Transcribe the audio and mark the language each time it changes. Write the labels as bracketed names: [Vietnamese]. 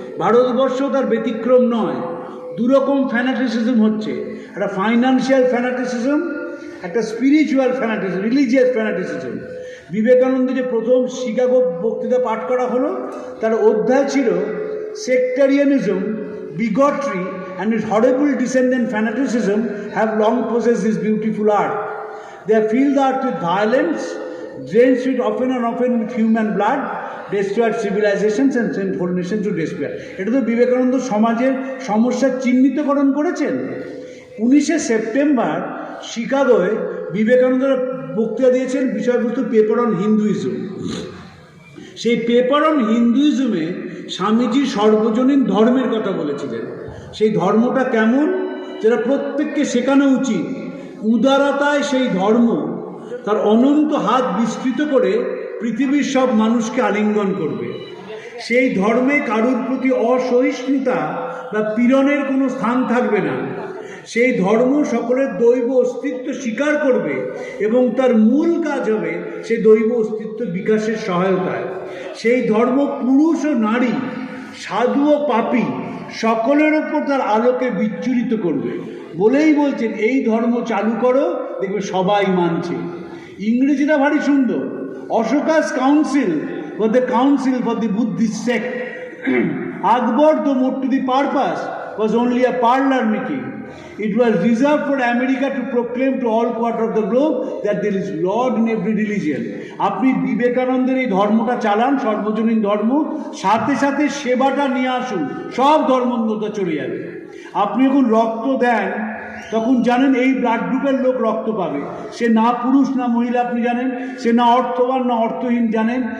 [Bangla] ভারতবর্ষও তার ব্যতিক্রম নয়। দুরকম ফ্যানাটিসিজম হচ্ছে, একটা ফাইন্যান্সিয়াল ফ্যানাটিসিজম, একটা spiritual fanaticism, religious fanaticism. Vivekananda যে প্রথম শিকাগো বক্তৃতা পাঠ করা হলো, তার অধ্যায় ছিল সেক্টারিয়ানিজম, [English] bigotry and its horrible descendant fanaticism have long possessed this beautiful art. They have filled the earth with violence, drenched it often and often with human blood, destroyed civilizations and sent whole nations to despair. [Bangla] এটা তো বিবেকানন্দ সমাজের সমস্যার চিহ্নিতকরণ করেছেন। 19শে September শিকাগোয় Vivekananda বক্তৃতা দিয়েছেন, বিষয়বস্তু paper on Hinduism. সেই paper on হিন্দুইজমে Swamiji সর্বজনীন ধর্মের কথা বলেছিলেন। সেই ধর্মটা কেমন, যেটা প্রত্যেককে শেখানো উচিত। উদারতায় সেই ধর্ম তার অনন্ত হাত বিস্তৃত করে পৃথিবীর সব মানুষকে আলিঙ্গন করবে। সেই ধর্মে কারুর প্রতি অসহিষ্ণুতা বা পীড়নের কোনো স্থান থাকবে না। সেই ধর্ম সকলের দৈব অস্তিত্ব স্বীকার করবে এবং তার মূল কাজ হবে সেই দৈব অস্তিত্ব বিকাশের সহায়তায়। সেই ধর্ম পুরুষ ও নারী, সাধু ও পাপী সকলের ওপর তার আলোকে বিচ্ছুরিত করবে। বলেই বলছেন এই ধর্ম চালু করো, দেখবে সবাই মানছে। ইংরেজিটা ভারী সুন্দর। [English] Ashoka's council was the council for the Buddhist sect. Akbar, though more to the purpose, was only a parlor meeting. It was reserved for America to proclaim to all quarter of the globe that there is Lord in every religion. [Bangla] আপনি বিবেকানন্দের এই ধর্মটা চালান, সর্বজনীন ধর্ম, সাথে সাথে সেবাটা নিয়ে আসুন, সব ধর্মান্ধতা চলে যাবে। আপনি যখন রক্ত দেন তখন জানেন এই ব্লাড গ্রুপের লোক রক্ত পাবে। সে না পুরুষ না মহিলা, আপনি জানেন। সে না অর্থবান না অর্থহীন, জানেন।